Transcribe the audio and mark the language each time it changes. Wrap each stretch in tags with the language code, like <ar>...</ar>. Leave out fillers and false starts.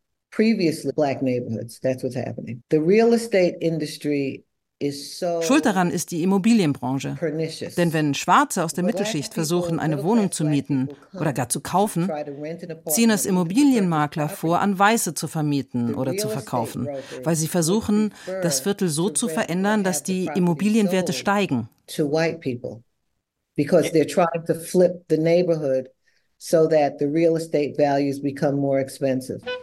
<en>Previously black neighborhoods, that's what's happening. The real estate industry</en> <de>Schuld daran ist die Immobilienbranche. Denn wenn Schwarze aus der Mittelschicht versuchen, eine Wohnung zu mieten oder gar zu kaufen, ziehen es Immobilienmakler vor, an Weiße zu vermieten oder zu verkaufen, weil sie versuchen, das Viertel so zu verändern, dass die Immobilienwerte steigen.</de> <en>Because they're trying to flip the neighborhood so that the real estate values become more expensive.</en>